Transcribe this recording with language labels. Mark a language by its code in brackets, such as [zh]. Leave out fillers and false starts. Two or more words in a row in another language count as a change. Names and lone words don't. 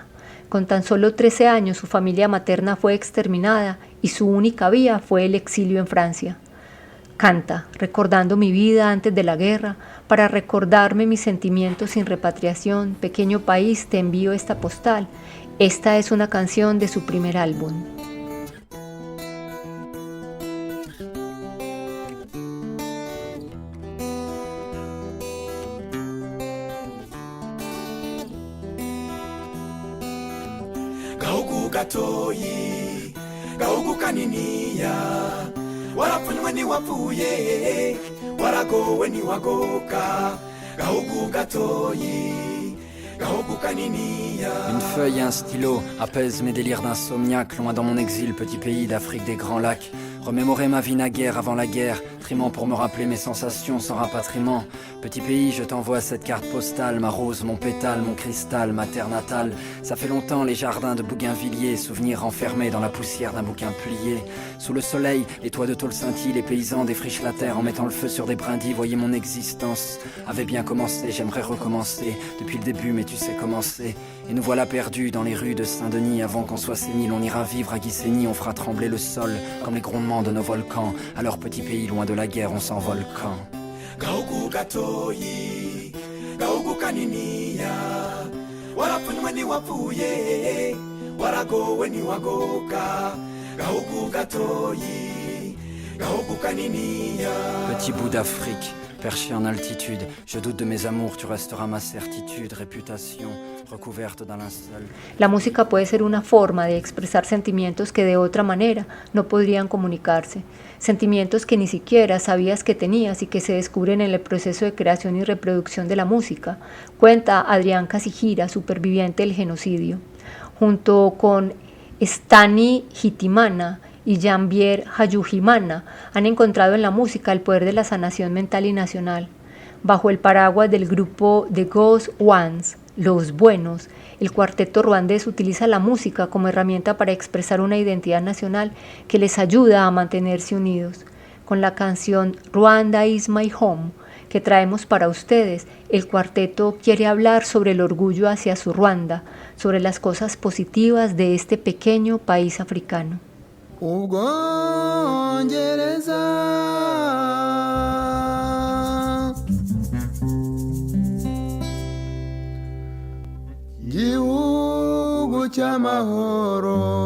[es] Con tan solo 13 años su familia materna fue exterminada y su única vía fue el exilio en Francia. Canta, recordando mi vida antes de la guerra, para recordarme mis sentimientos sin repatriación, pequeño país, te envío esta postal. Esta es una canción de su primer álbum. [rn] Gahugu gatoyi, gahugu kaniniya, warapfunywe ntiwapfuye, waragowe ntiwagoka, gahugu gatoyi, gahugu kaniniya. [fr] Une feuille et un stylo apaisent mes délires d'insomniaque, loin dans mon exil, petit pays d'Afrique des Grands Lacs. Remémorer ma vie naguère avant la guerre, trimant pour me rappeler mes sensations sans rapatriement. Petit pays, je t'envoie cette carte postale, ma rose, mon pétale, mon cristal, ma terre natale. Ça fait longtemps les jardins de Bougainvilliers, souvenirs enfermés dans la poussière d'un bouquin plié. Sous le soleil, les toits de tôle scintillent, les paysans défrichent la terre en mettant le feu sur des brindilles. Voyez mon existence avait bien commencé, j'aimerais recommencer depuis le début, mais tu sais comment c'est. Et nous voilà perdus dans les rues de Saint-Denis. Avant qu'on soit sénile, on ira vivre à Guissény. On fera trembler le sol comme les grondements de nos volcans. À leur petit pays, loin de la guerre, on s'envole quand Gahugu gatoyi, gahugu kaniniya, warapfunywe ntiwapfuye, waragowe ntiwagoka, gahugu gatoyi, gahugu kaniniya. Petit bout d'Afrique, perché en altitude, je doute de mes amours, tu resteras ma certitude, réputation recouverte d'un linceul. [es] La música puede ser una forma de expresar sentimientos que de otra manera no podrían comunicarse, sentimientos que ni siquiera sabías que tenías y que se descubren en el proceso de creación y reproducción de la música, cuenta Adrián Casigira, superviviente del genocidio. Junto con Stani Hitimana y Jean-Pierre Hayuhimana han encontrado en la música el poder de la sanación mental y nacional. Bajo el paraguas del grupo The Ghost Ones, Los Buenos, el cuarteto ruandés utiliza la música como herramienta para expresar una identidad nacional que les ayuda a mantenerse unidos. Con la canción Rwanda is my home que traemos para ustedes, el cuarteto quiere hablar sobre el orgullo hacia su Ruanda, sobre las cosas positivas de este pequeño país africano. [rw] Gihugu cy'amahoro,